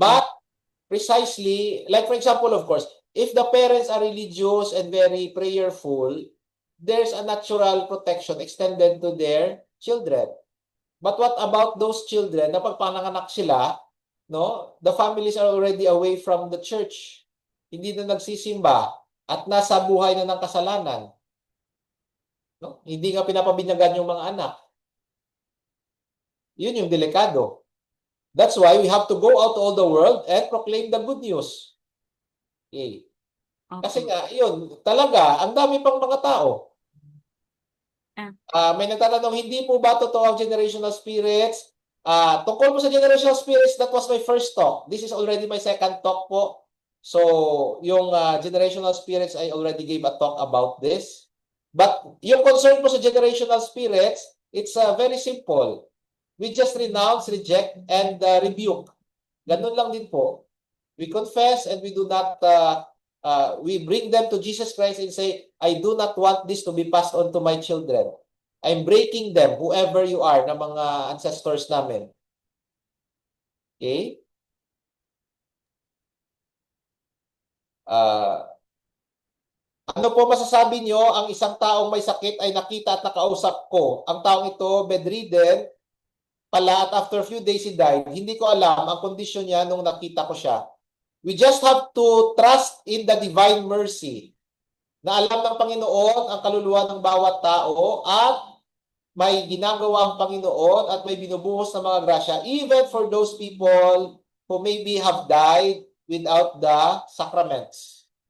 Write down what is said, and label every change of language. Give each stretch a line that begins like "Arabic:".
English: But, precisely, like for example, of course, if the parents are religious and very prayerful, there's a natural protection extended to their children. But what about those children
Filipino: na pag pananganak sila,
English: no, the families are already away from the church.
Filipino: Hindi na nagsisimba at nasa buhay na ng kasalanan. No? Hindi nga pinapabinyagan yung mga anak. Yun yung delikado.
English: That's why we have to go out to all the world and proclaim the good news. Okay.
Filipino: Kasi nga, yun, talaga, ang dami pang mga tao. May nagtatanong, hindi po ba totoo ang generational spirits? Tungkol po sa generational spirits,
English: that was my first talk. This is already my second talk po. So, yung generational spirits, I already gave a talk about this. But yung concern po sa generational spirits, it's very simple. We just renounce, reject, and rebuke.
Filipino: Ganun lang din po.
English: We confess and we do not, we bring them to Jesus Christ and say, I do not want this to be passed on to my children. I'm breaking them, whoever you are,
Filipino: na mga ancestors namin.
English: Okay?
Filipino: Ano po masasabi nyo, ang isang taong may sakit ay nakita at nakausap ko. Ang taong ito, bedridden, pala at
English: after a few days he died.
Filipino: Hindi ko alam ang kondisyon niya nung nakita ko siya.
English: We just have to trust in the divine mercy
Filipino: na alam ng Panginoon ang kaluluwa ng bawat tao at may ginagawa ang Panginoon at may binubuhos ng mga grasya
English: even for those people who maybe have died without the sacraments.